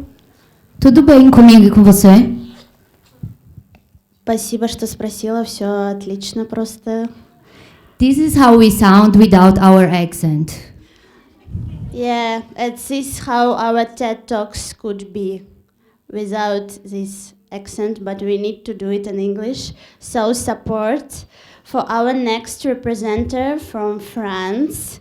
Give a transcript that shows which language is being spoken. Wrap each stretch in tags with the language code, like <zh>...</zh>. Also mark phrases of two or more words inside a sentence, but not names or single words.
<pt>Tudo bem comigo e com você?</pt> <ru>Спасибо, что спросила, все отлично просто.</ru> <en>This is how we sound without our accent. Yeah, this is how our TED Talks could be without this accent, but we need to do it in English. So support for our next representative from France.</en>